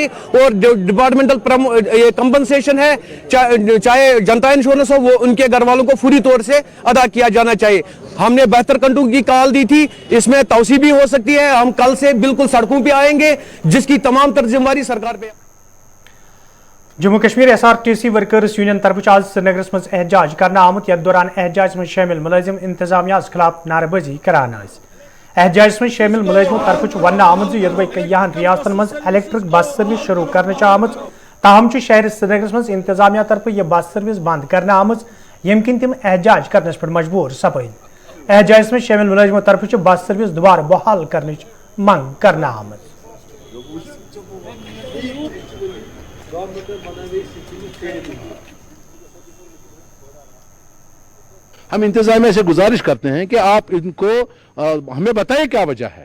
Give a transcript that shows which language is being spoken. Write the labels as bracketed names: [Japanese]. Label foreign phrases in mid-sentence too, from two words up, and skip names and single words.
[Urdu] اور جو ڈپارٹمنٹل کمپنسیشن ہے چاہے جنتا انشورنس ہو وہ ان کے گھر والوں کو فوری طور سے ادا کیا جانا چاہیے. ہم نے بہتر کنٹرول کی کال دی تھی, اس میں توسیع بھی ہو سکتی ہے. ہم کل سے بالکل سڑکوں پہ آئیں گے جس کی تمام تر ذمہ داری سرکار پہ. [Kashmiri] जम्मू कश्मीर SRTC [English] workers union [Kashmiri] तरफ आज श्रीनगरस मज एहतजाज करना आमुत यथ दौरान एहतजाज में शामिल मुलाजिम इंतजामिया खिलाफ नारेबाजी करान। एहतजाज में शामिल मुलाजिमों तरफ वन आमुत यदि कईयान रियासतन मज [English] electric bus service [Kashmiri] शुरू करने आमुत, ताहम शहर श्रीनगरस मज इंतजामिया तरफ यह [English] bus service [Kashmiri] बंद करने आमुत यम किन तिम एहतजाज करने पर मजबूर सपद। एहतजाज में शामिल मुलाजिमों तरफ [English] bus service [Kashmiri] दोबारा बहाल करने मंग करना आमुत। [Urdu] ہم انتظامیہ سے گزارش کرتے ہیں کہ آپ ان کو ہمیں بتائیے کیا وجہ ہے.